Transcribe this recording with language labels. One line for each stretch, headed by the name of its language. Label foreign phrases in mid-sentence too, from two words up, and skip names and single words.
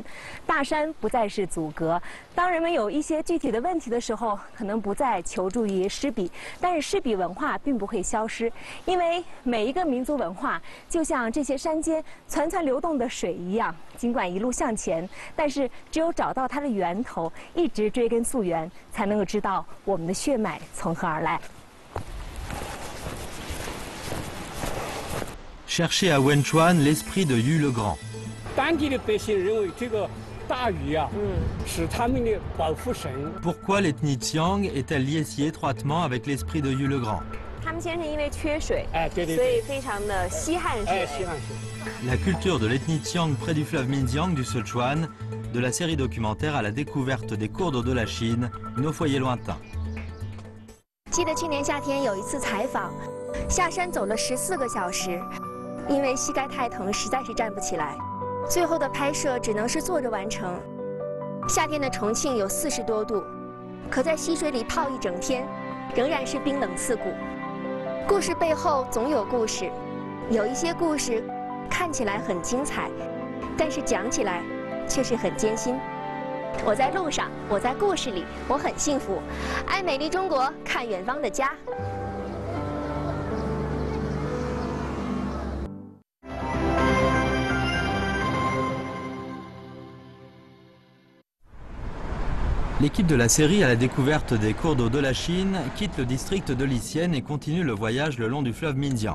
Chinese: 大山不再是阻隔，当人们有一些具体的问题的时候，可能不再求助于诗笔，但是诗笔文化并不会消失，因为每一个民族文化就像这些山间湍湍流动的水一样，尽管一路向前，但是只有找到它的源头，一直追根溯源，才能够知道我们的血脉从何而来。
French: Cherchez à Wenchuan l'esprit de Yu le Grand.
Chinese: 当地的百姓认为这个大禹啊，是他们的保护神。
French: Pourquoi l'ethnie Tsiang est-elle liée si étroitement avec l'esprit de Yu le Grand?
Chinese: 他们先是因为缺水，对，所以非常的稀罕水。稀罕水。
French: La culture de l'ethnie Tsiang près du fleuve Minjiang du Sichuan, de la série documentaire à la découverte des cours d'eau de la Chine, nos foyers lointains.
Chinese: 记得去年夏天有一次采访，下山走了14个小时，因为膝盖太疼，实在是站不起来。最后的拍摄只能是坐着完成。夏天的重庆有40多度，可在溪水里泡一整天，仍然是冰冷刺骨。故事背后总有故事，有一些故事看起来很精彩，但是讲起来却是很艰辛。我在路上，我在故事里，我很幸福。爱美丽中国，看远方的家。
French: L'équipe de la série à la découverte des cours d'eau de la Chine quitte le district de Lixian et continue le voyage le long du fleuve Minjiang.